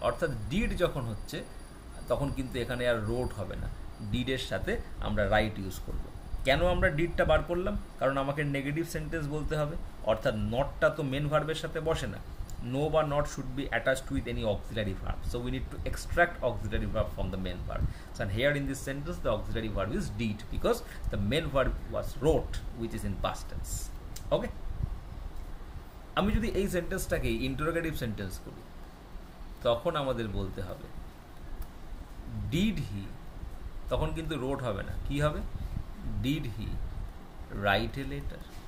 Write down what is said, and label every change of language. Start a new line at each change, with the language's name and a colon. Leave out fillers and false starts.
Bangla: অর্থাৎ ডিড যখন হচ্ছে তখন কিন্তু এখানে আর রোট হবে না, ডিডের সাথে আমরা রাইট ইউজ করব। কেন আমরা ডিডটা বার করলাম? কারণ আমাকে নেগেটিভ সেন্টেন্স বলতে হবে, অর্থাৎ নটটা তো মেন ভার্বের সাথে বসে না।
English: No বা not should be attached with any auxiliary verb, so we need to extract auxiliary verb from the main verb. So here in this sentence the auxiliary verb is did because the main verb was wrote which is in past tense.
Bangla: Okay, আমি যদি এই সেন্টেন্সটাকে interrogative sentence করি তখন আমাদের বলতে হবে did he, তখন কিন্তু রোট হবে না, কি হবে,
English: Did he write a letter.